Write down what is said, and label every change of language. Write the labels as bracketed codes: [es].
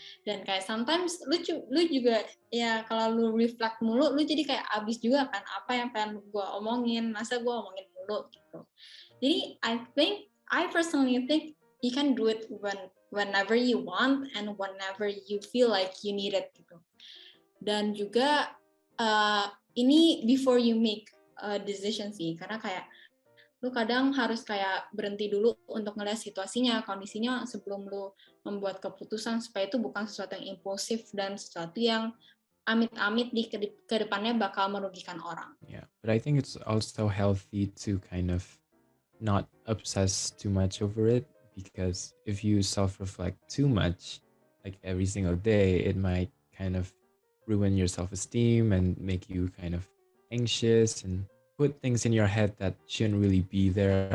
[id] Dan kayak sometimes lu juga ya kalau lu reflect mulu lu jadi kayak abis juga kan apa yang pengen gue omongin, masa gue omongin mulu gitu. [en] Jadi I personally think you can do it whenever you want and whenever you feel like you need it gitu. [id] Dan juga ini [en] before you make a decision [id] sih, karena kayak lu kadang harus kayak berhenti dulu untuk ngeliat situasinya, kondisinya sebelum lu membuat keputusan supaya itu bukan sesuatu yang impulsif dan sesuatu yang amit-amit di kedepannya bakal merugikan orang. [en] Yeah, but I think it's also healthy to kind of not obsess too much over it, because if you self-reflect too much, like every single day, it might kind of ruin your self-esteem and make you kind of anxious and put things in your head that shouldn't really be there.